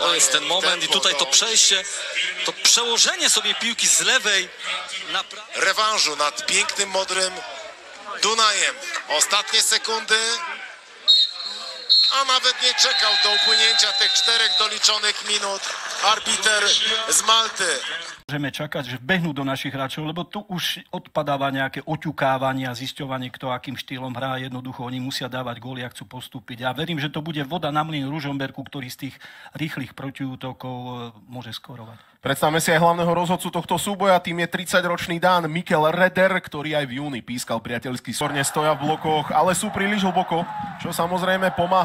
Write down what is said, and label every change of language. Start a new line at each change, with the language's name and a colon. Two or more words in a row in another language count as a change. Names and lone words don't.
Polish: To jest ten moment i tutaj to przejście, to przełożenie sobie piłki z lewej na prawą. Rewanżu nad pięknym, modrym Dunajem. Ostatnie sekundy, a nawet nie czekał do upłynięcia tych 4 doliczonych minut arbiter z Malty.
Slovak: Môžeme čakať, že vbehnú do našich hráčov, lebo tu už odpadáva nejaké oťukávanie a zisťovanie, kto akým štýlom hrá. Jednoducho oni musia dávať góly a chcú postúpiť. Ja verím, že to bude voda na mlyn Ružomberku, ktorý z tých rýchlych protiútokov môže skorovať. Predstavme si aj hlavného rozhodcu tohto súboja, tým je 30-ročný Dán Mikkel Reder, ktorý aj v júni pískal priateľský sorne, stoja v blokoch, ale sú príliš hlboko, čo samozrejme pomáha.